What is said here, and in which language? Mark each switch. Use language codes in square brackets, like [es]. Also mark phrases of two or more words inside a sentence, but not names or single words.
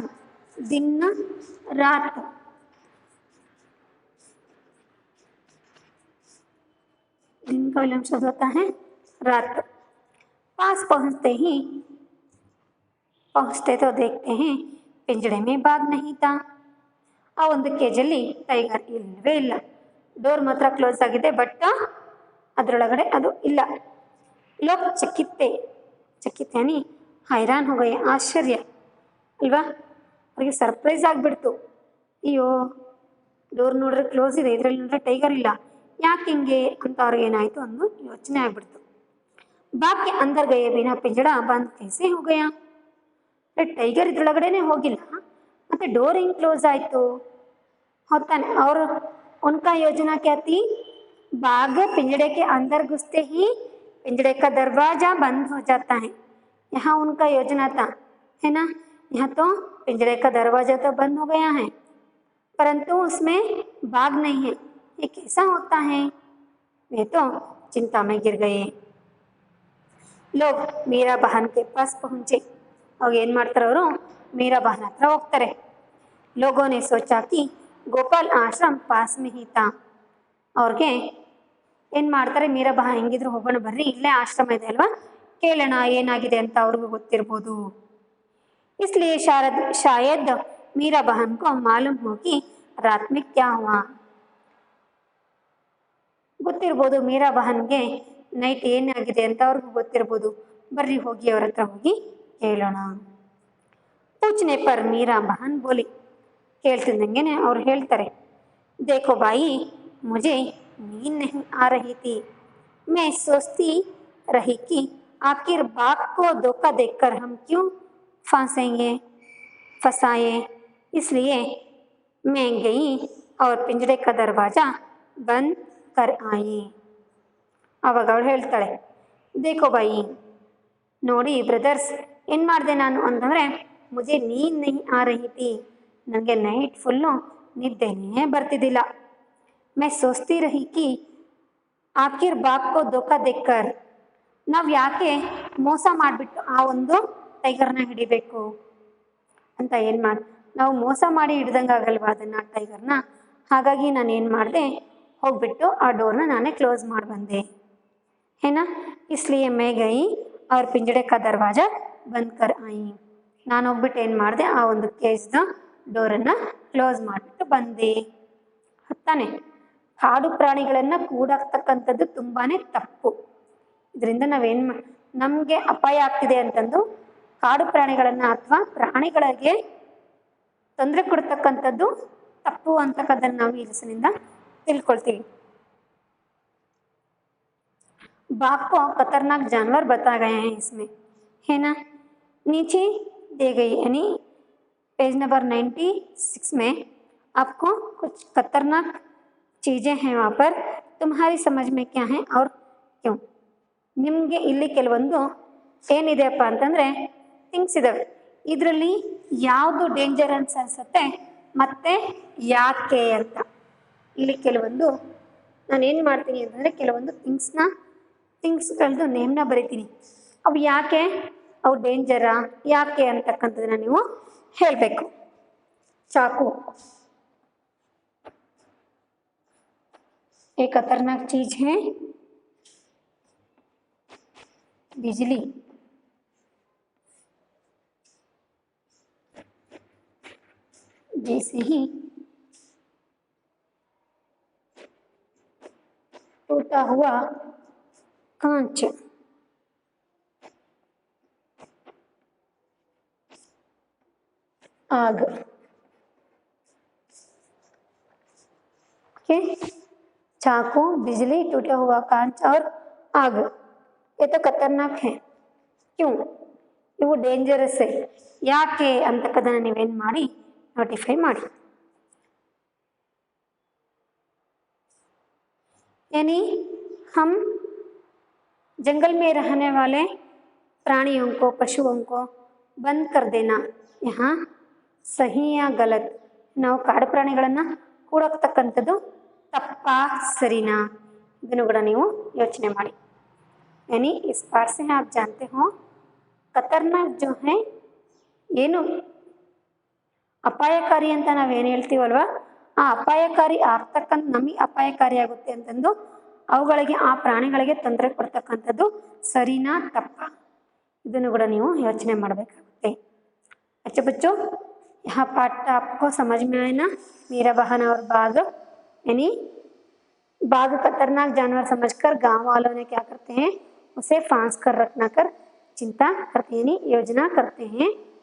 [hi] दिन रात, दिन का विलोम शब्द होता है रात। पास पहुंचते तो देखते हैं पिंजड़े में बाघ नहीं था। [kn] ಆ ಒಂದು ಕೇಜಲ್ಲಿ ಟೈಗರ್ ಇಲ್ಲವೇ ಇಲ್ಲ. ಡೋರ್ ಮಾತ್ರ ಕ್ಲೋಸ್ ಆಗಿದೆ, ಬಟ್ ಅದರೊಳಗಡೆ ಅದು ಇಲ್ಲ. [hi] लोग चकित थे यानी हैरान हो गए, [kn] ಆಶ್ಚರ್ಯ ಅಲ್ವಾ, ಅವ್ರಿಗೆ ಸರ್ಪ್ರೈಸ್ ಆಗಿಬಿಡ್ತು. ಅಯ್ಯೋ ಡೋರ್ ನೋಡ್ರೆ ಕ್ಲೋಸ್ ಇದೆ, ಇದರಲ್ಲಿ ನೋಡ್ರೆ ಟೈಗರ್ ಇಲ್ಲ, ಯಾಕೆ ಹಿಂಗೆ ಅಂತ ಅವ್ರಿಗೆ ಏನಾಯಿತು ಒಂದು ಯೋಚನೆ ಆಗ್ಬಿಡ್ತು. [hi] बाघ अंदर गए बिना पिंजड़ा बंद कैसे हो गया, [kn] ಟೈಗರ್ ಇದ್ರೊಳಗಡೆನೆ ಹೋಗಿಲ್ಲ, ಮತ್ತೆ [hi] डोर हिंग क्लोज आयतो होता है। और उनका योजना क्या थी, बाघ पिंजड़े के अंदर घुसते ही पिंजड़े का दरवाजा बंद हो जाता है। यहाँ उनका योजना था, है ना। यहाँ तो पिंजड़े का दरवाजा तो बंद हो गया है, परंतु उसमें बाघ नहीं है। ये कैसा होता है, वे तो चिंता में गिर गए। लोग मीरा बहन के पास पहुंचे। [kn] अವಾಗ ಏನು ಮಾಡ್ತಾರೆ ಅವರು, मीरा बहन हत्र ಹೋಗ್ತಾರೆ। [hi] लोगों ने सोचा कि गोपाल आश्रम पास में ही था। [kn] ಅವ್ರಿಗೆ ಏನು ಮಾಡ್ತಾರೆ, मीरा बहन ಹೆಂಗಿದ್ರು ಹೋಗೋಣ ಬರ್ರಿ, ಇಲ್ಲೇ ಆಶ್ರಮ ಇದೆ ಅಲ್ವಾ, ಕೇಳೋಣ ಏನಾಗಿದೆ ಅಂತ ಅವ್ರಿಗೂ ಗೊತ್ತಿರ್ಬೋದು। [hi] इसलिए शायद मीरा बहन को मालूम हो कि रात में क्या हुआ। [kn] ಗೊತ್ತಿರ್ಬೋದು मीरा बहनಗೆ ನೈಟ್ ಏನಾಗಿದೆ ಅಂತ ಅವ್ರಿಗೂ ಗೊತ್ತಿರ್ಬೋದು, ಬರ್ರಿ ಹೋಗಿ ಅವ್ರ ಹತ್ರ ಹೋಗಿ ಕೇಳೋಣ। [hi] पूछने पर मीरा बहन बोली, [kn] ಕೇಳ್ತಿದ್ದಂಗೆನೆ ಅವ್ರು ಹೇಳ್ತಾರೆ, [hi] देखो भाई मुझे नींद नहीं आ रही थी, मैं सोचती रही कि आखिर बाघ को धोखा देकर हम क्यों फंसाए, इसलिए मैं गई और पिंजरे का दरवाजा बंद कर आई। [kn] ಅವಾಗ ಅವಳು ಹೇಳ್ತಾಳೆ, [hi] देखो भाई [kn] ನೋಡಿ ಬ್ರದರ್ಸ್, ಏನು ಮಾಡಿದೆ ನಾನು ಅಂತಂದರೆ, [hi] मुझे नींद नहीं आ रही थी, [kn] ನನಗೆ ನೈಟ್ ಫುಲ್ಲು ನಿದ್ದೆನೇ ಬರ್ತಿದ್ದಿಲ್ಲ। [hi] मैं सोचती रही कि आखिर बाघ को धोखा देकर, [kn] ನಾವು ಯಾಕೆ ಮೋಸ ಮಾಡಿಬಿಟ್ಟು ಆ ಒಂದು ಟೈಗರ್ನ ಹಿಡಿಬೇಕು ಅಂತ ನಾವು ಮೋಸ ಮಾಡಿ ಹಿಡ್ದಂಗೆ ಆಗಲ್ವಾ ಅದನ್ನು ಟೈಗರ್ನ, ಹಾಗಾಗಿ ನಾನು ಏನು ಮಾಡಿದೆ, ಹೋಗ್ಬಿಟ್ಟು ಆ ಡೋರ್ನ ನಾನೇ ಕ್ಲೋಸ್ ಮಾಡಿ ಬಂದೆ, [hi] है ना। इसलिए मैं गई और पिंजड़े का दरवाजा बंद कर आई, [kn] ನಾನು ಹೋಗ್ಬಿಟ್ಟು ಏನು ಮಾಡಿದೆ, ಆ ಒಂದು ಕೇಜ್ನ ಡೋರನ್ನು ಕ್ಲೋಸ್ ಮಾಡಿಬಿಟ್ಟು ಬಂದೆ ತಾನೆ। ಕಾಡು ಪ್ರಾಣಿಗಳನ್ನು ಕೂಡಾಕ್ತಕ್ಕಂಥದ್ದು ತುಂಬಾ ತಪ್ಪು। ಇದರಿಂದ ನಾವೇನು ನಮಗೆ ಅಪಾಯ ಆಗ್ತಿದೆ ಅಂತಂದು ಕಾಡು ಪ್ರಾಣಿಗಳನ್ನು ಅಥವಾ ಪ್ರಾಣಿಗಳಿಗೆ ತೊಂದರೆ ಕೊಡ್ತಕ್ಕಂಥದ್ದು ತಪ್ಪು ಅಂತಕ್ಕಂಥದ್ದನ್ನು ನಾವು ಈ ಲೆಸನಿಂದ ತಿಳ್ಕೊಳ್ತೀವಿ। [hi] बाघ को खतरनाक जानवर बताया गया है इसमें, है ना। नीचे दे गई यानी पेज नंबर 96 में आपको कुछ खतरनाक चीज़ें हैं, वहाँ पर तुम्हारी समझ में क्या है और क्यों। [kn] ನಿಮಗೆ ಇಲ್ಲಿ ಕೆಲವೊಂದು ಏನಿದೆಯಪ್ಪ ಅಂತಂದರೆ ಥಿಂಗ್ಸ್ ಇದ್ದಾವೆ, ಇದರಲ್ಲಿ ಯಾವುದು ಡೇಂಜರ್ ಅಂತ ಅನಿಸುತ್ತೆ ಮತ್ತು ಯಾಕೆ ಅಂತ ಇಲ್ಲಿ ಕೆಲವೊಂದು ನಾನೇನು ಮಾಡ್ತೀನಿ ಅಂತಂದರೆ ಕೆಲವೊಂದು ಥಿಂಗ್ಸ್ಗಳದ್ದು ನೇಮ್ನ ಬರಿತೀನಿ, ಅವು ಯಾಕೆ ಅವು ಡೇಂಜರಾ ಯಾಕೆ ಅಂತಕ್ಕಂಥದ್ದನ್ನ ನೀವು ಹೇಳಬೇಕು। [hi] ಚಾಕು एक खतरनाक चीज है, बिजली जैसे ही टूटा हुआ कांच, आग, ओके। चाकू, बिजली, टूटा हुआ कांच और आग, ये तो खतरनाक है। [kn] क्यों ಇವು ಡೇಂಜರಸ್ ಯಾಕೆ ಅಂತಕ್ಕದನ್ನು ನೀವೇನು ಮಾಡಿ ನೋಟಿಫೈ ಮಾಡಿ। [hi] यानी हम जंगल में रहने वाले प्राणियों को, पशुओं को बंद कर देना यहाँ सही या ग़लत, [kn] ನಾವು ಕಾಡು ಪ್ರಾಣಿಗಳನ್ನು ಕೂಡಾಕ್ತಕ್ಕಂಥದ್ದು ತಪ್ಪಾ ಸರಿನಾ, ಇದನ್ನು ಕೂಡ ನೀವು ಯೋಚನೆ ಮಾಡಿ. [hi] यानी इस पाठ से आप जानते हो खतरनाक जो है [kn] ಏನು ಅಪಾಯಕಾರಿ ಅಂತ ನಾವೇನು ಹೇಳ್ತೀವಲ್ವ, ಆ ಅಪಾಯಕಾರಿ ಆಗ್ತಕ್ಕಂಥ ನಮಗೆ ಅಪಾಯಕಾರಿ ಆಗುತ್ತೆ ಅಂತಂದು ಅವುಗಳಿಗೆ, ಆ ಪ್ರಾಣಿಗಳಿಗೆ ತೊಂದರೆ ಕೊಡ್ತಕ್ಕಂಥದ್ದು ಸರಿನಾ ತಪ್ಪ, ಇದನ್ನು ಕೂಡ ನೀವು ಯೋಚನೆ ಮಾಡಬೇಕಾಗುತ್ತೆ. [hi] अच्छा बच्चों, यहाँ पाठ आपको समझ में आए ना, मेरा बहन और बाघ. यानी बाघ खतरनाक जानवर समझकर गांव वालों ने क्या करते हैं, उसे फांस कर रखना कर चिंता करते हैं, यानी योजना करते हैं.